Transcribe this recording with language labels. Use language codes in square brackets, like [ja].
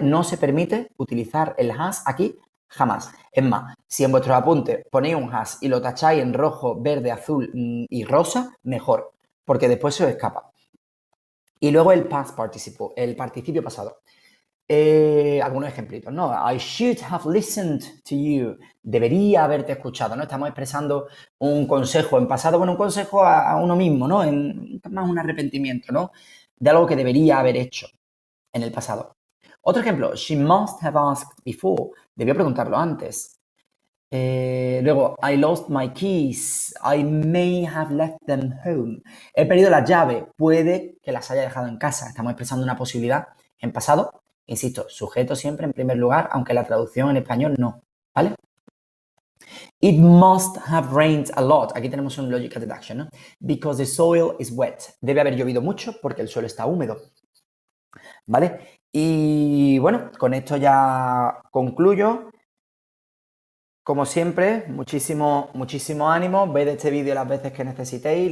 [es] No se permite utilizar el has aquí jamás. Es más, si en vuestros apuntes ponéis un has y lo tacháis en rojo, verde, azul y rosa, mejor, porque después se os escapa. Y luego el past participle, el participio pasado. Algunos ejemplitos, ¿no? [en] I should have listened to you. [es] Debería haberte escuchado, ¿no? Estamos expresando un consejo en pasado, bueno, un consejo a uno mismo, ¿no? Más un arrepentimiento, ¿no? De algo que debería haber hecho en el pasado. Otro ejemplo, [en] she must have asked before. [es] Debió preguntarlo antes. [en] Luego, I lost my keys. I may have left them home. [es] He perdido las llaves. Puede que las haya dejado en casa. Estamos expresando una posibilidad en pasado. Insisto, sujeto siempre en primer lugar, aunque la traducción en español no. ¿Vale? [en] It must have rained a lot. [es] Aquí tenemos un [en] logical deduction, [es] ¿no? [en] Because the soil is wet. [es] Debe haber llovido mucho porque el suelo está húmedo. ¿Vale? Y bueno, con esto ya concluyo. Como siempre, muchísimo ánimo. Ved este vídeo las veces que necesitéis.